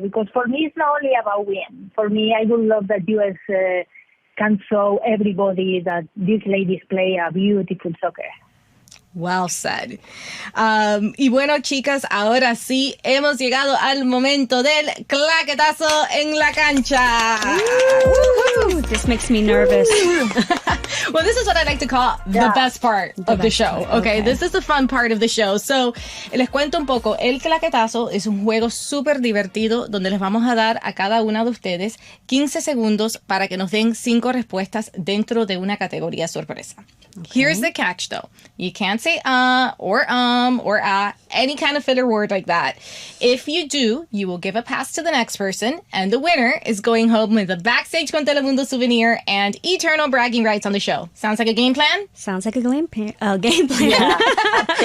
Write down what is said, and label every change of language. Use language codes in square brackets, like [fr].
[en] Because for me, it's not only about win. For me, I would love that US can show everybody that these ladies play a beautiful soccer. Well said. [es] Y bueno, chicas, ahora sí hemos llegado al momento del claquetazo en la cancha. [en] This makes me nervous. Well, this is what I like to call the best part of the show. Okay, this is the fun part of the show. [es] So, les cuento un poco. El claquetazo es un juego súper divertido donde les vamos a dar a cada una de ustedes 15 segundos para que nos den 5 respuestas dentro de una categoría sorpresa. [en] Okay. Here's the catch, though. You can't say or any kind of filler word like that. If you do, you will give a pass to the next person, and the winner is going home with a Backstage con Telemundo souvenir and eternal bragging rights on the show. Sounds like a game plan? Sounds like a game plan. Yeah,